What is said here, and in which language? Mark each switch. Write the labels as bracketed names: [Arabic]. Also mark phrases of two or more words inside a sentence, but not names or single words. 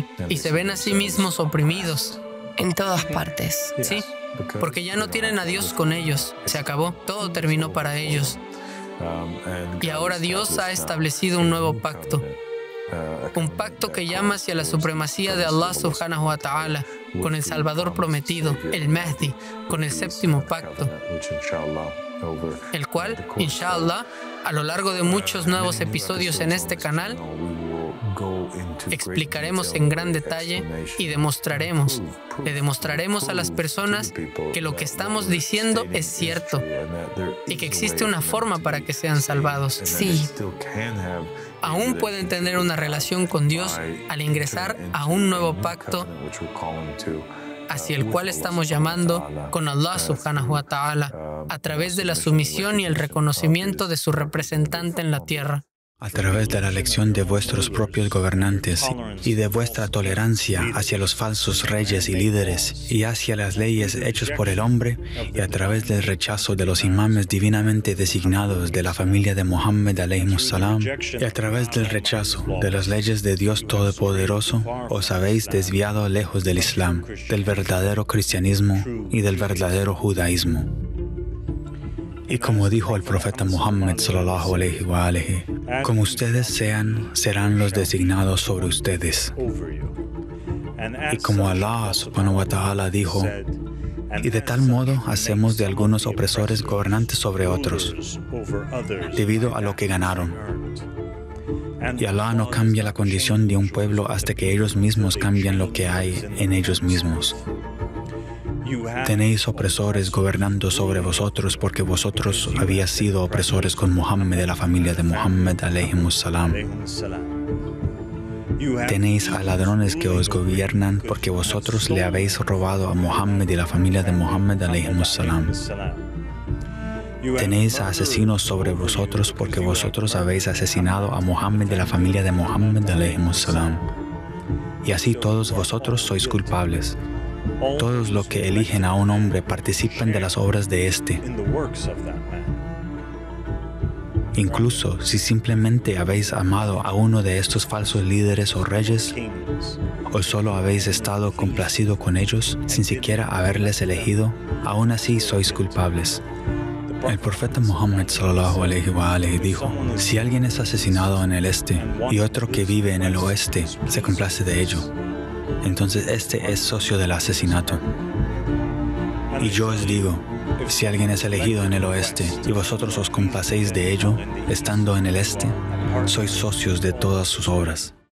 [Spanish] Y se ven a sí mismos oprimidos. En todas partes. Sí, porque ya no tienen a Dios con ellos. Se acabó. Todo terminó para ellos. Y ahora Dios ha establecido un nuevo pacto. Un pacto que llama hacia la supremacía de Allah [Arabic] سبحانه وتعالى, [Spanish] con el Salvador prometido, el Mahdi, con el séptimo pacto, el cual, inshallah, a lo largo de muchos nuevos episodios en este canal, explicaremos en gran detalle y le demostraremos a las personas que lo que estamos diciendo es cierto y que existe una forma para que sean salvados. Sí. Aún pueden tener una relación con Dios al ingresar a un nuevo pacto hacia el cual estamos llamando con Allah [Arabic] سبحانه وتعالى, [Spanish] a través de la sumisión y el reconocimiento de su representante en la tierra. A través de la elección de vuestros propios gobernantes y de vuestra tolerancia hacia los falsos reyes y líderes y hacia las leyes hechas por el hombre, y a través del rechazo de los imames divinamente designados de la familia de Mohammed [Arabic] عليه السلام, [Spanish] y a través del rechazo de las leyes de Dios Todopoderoso, os habéis desviado lejos del Islam, del verdadero cristianismo y del verdadero judaísmo. Y como dijo el profeta Muhammad [Arabic] صلى الله عليه وآله, [Spanish] como ustedes sean, serán los designados sobre ustedes. Y como Allah [Arabic] سبحانه وتعالى [Spanish] dijo, Y de tal modo hacemos de algunos opresores gobernantes sobre otros, debido a lo que ganaron. Y Alá no cambia la condición de un pueblo hasta que ellos mismos cambian lo que hay en ellos mismos. Tenéis opresores gobernando sobre vosotros porque vosotros habíais sido opresores con Muhammad de la familia de Muhammad [Arabic] عليهم السلام. [Spanish] Tenéis a ladrones que os gobiernan porque vosotros le habéis robado a Muhammad y la familia de Muhammad [Arabic] عليهم السلام. [Spanish] Tenéis a asesinos sobre vosotros porque vosotros habéis asesinado a Muhammad y la familia de Muhammad [Arabic] عليهم السلام. [Spanish] Y así todos vosotros sois culpables. Todos los que eligen a un hombre participan de las obras de éste. Incluso si simplemente habéis amado a uno de estos falsos líderes o reyes, o solo habéis estado complacido con ellos sin siquiera haberles elegido, aún así sois culpables. El profeta Muhammad [Arabic] صلى الله عليه وآله [Spanish] dijo: si alguien es asesinado en el este y otro que vive en el oeste se complace de ello, entonces este es socio del asesinato. Y yo os digo, si alguien es elegido en el oeste y vosotros os complacéis de ello, estando en el este, sois socios de todas sus obras.